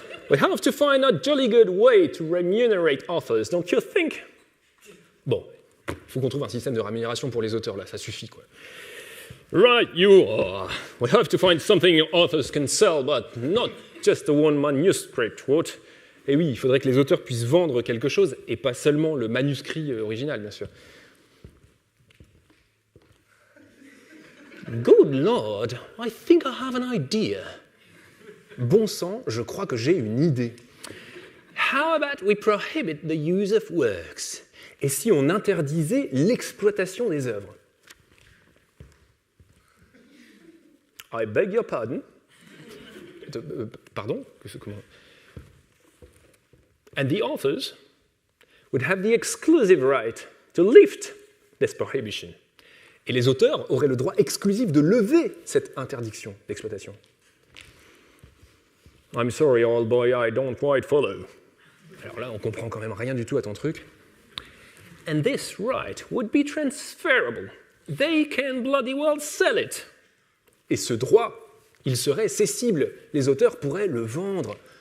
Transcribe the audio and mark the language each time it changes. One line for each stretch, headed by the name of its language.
English: We have to find a jolly good way to remunerate authors, don't you think?
French: Bon, il faut qu'on trouve un système de rémunération pour les auteurs, là, ça suffit, quoi.
English: Right, you are. We have to find something authors can sell, but not just a one manuscript, what?
French: Et oui, il faudrait que les auteurs puissent vendre quelque chose, et pas seulement le manuscrit original, bien sûr.
English: Good Lord, I think I have an idea.
French: Bon sang, je crois que j'ai une idée.
English: How about we prohibit the use of works?
French: Et si on interdisait l'exploitation des œuvres?
English: I beg your pardon?
French: Pardon? Comment?
English: And the authors would have the exclusive right to lift this prohibition.
French: Et les auteurs auraient le droit exclusif de lever cette interdiction d'exploitation.
English: I'm sorry, old boy, I don't quite follow.
French: Alors là, on comprend quand même rien du tout à ton truc.
English: And this right would be transferable. They can bloody well sell it.
French: Et ce droit, il serait cessible. Les auteurs pourraient le vendre.